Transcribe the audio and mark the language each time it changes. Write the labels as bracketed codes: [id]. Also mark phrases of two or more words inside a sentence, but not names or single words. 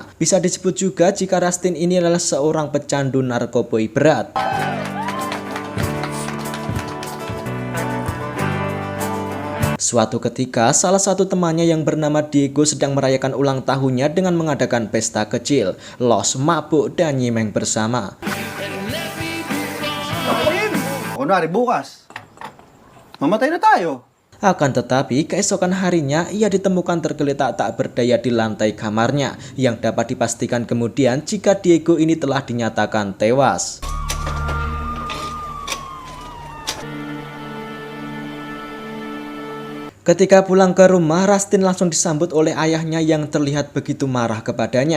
[id] Bisa disebut juga jika Rustin ini adalah seorang pecandu narkoba berat. Suatu ketika, salah satu temannya yang bernama Diego sedang merayakan ulang tahunnya dengan mengadakan pesta kecil, los, mabuk, dan nyimeng bersama. [tl] Kunwari bukas, mamatay na tayo. [id] Akan tetapi, keesokan harinya ia ditemukan tergeletak tak berdaya di lantai kamarnya, yang dapat dipastikan kemudian jika Diego ini telah dinyatakan tewas. Ketika pulang ke rumah, Rustin langsung disambut oleh ayahnya yang terlihat begitu marah kepadanya.